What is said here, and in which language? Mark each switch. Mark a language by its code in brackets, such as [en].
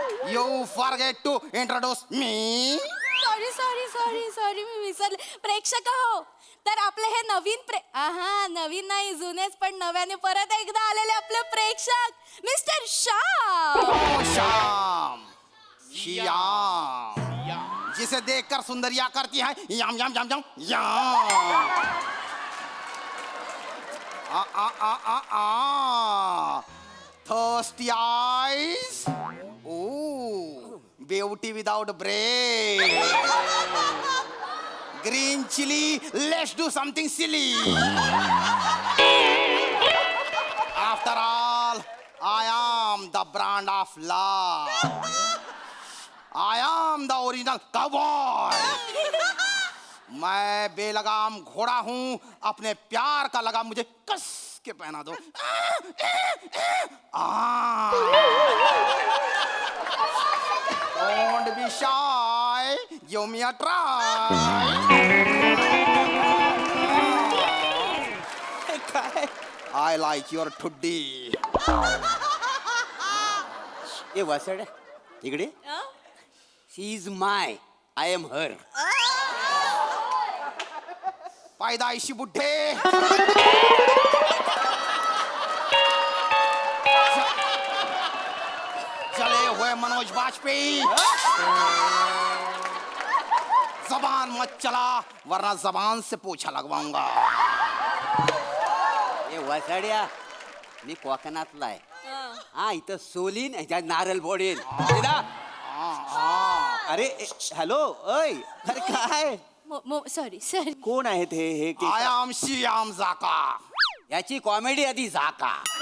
[en] You forget to introduce me? [mr] Sorry sorry sorry sorry, मी विसरले. प्रेक्षक हो, तर आपले हे नवीन नाही, जुनेच पण नव्याने परत एकदा आलेले आपले प्रेक्षक मिस्टर श्याम. [hi] श्याम, श्याम, जिसे देखकर सुंदरिया करती है याम याम याम याम याम. [en] आ आ आ आ आ. Thirsty eyes. Ooh, beauty without brain. Green chili, let's do something silly. After all, I am the brand of love. I am the original cowboy. [hi] मैं बेलगाम घोड़ा हूँ, अपने प्यार का लगाम मुझे कस के पहना दो. [en] Don't be shy, give me a try. [mr] काय? [en] I like your today. [mr] ए वसड इकडे. [en] She is my, I am her. [hi] पैदाइशी बुड्ढे. चले हुए मनोज वाजपेयी. जबान मत चला वरना जबान से पोछा लगवाऊंगा. [mr] ए वसाड्या, मी कोकणातला आहे. हा, इथं सोलीन ह्याच्यात नारळ फोडेन. अरे हॅलो अय अरे काय [en] sorry [mr] कोण आहेत हे [en] I am [mr] श्याम झाका. याची कॉमेडी आधी झाका.